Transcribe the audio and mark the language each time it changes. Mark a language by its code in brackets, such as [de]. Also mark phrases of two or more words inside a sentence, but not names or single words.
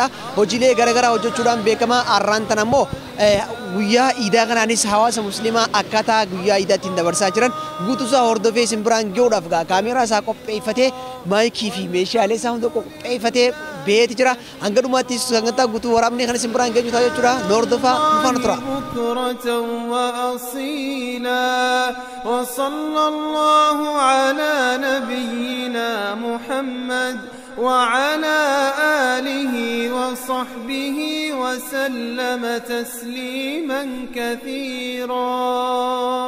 [om] Hojiilee garaagaraa hojjechuudhaan beekama. Arraan tan ammoo guyyaa iidaa kanaanis hawaasa muslimaa akkaataa guyyaa iidaatti dabarsaa jiran guutuusaa hordofee isin biraan ga'uudhaaf kaameeraa isaa qopheeffatee maayikii fi meeshaalee isaa hunda qopheeffatee beeti jira. Hanga dhumaatti sagantaa guutuu waraabnee kan isin biraan geenyu ta'a jechuudha. Hordofaa nu faana tura. [ar] وصلى الله على نبينا محمد وعلى آله وصحبه وسلم تسليما كثيرا.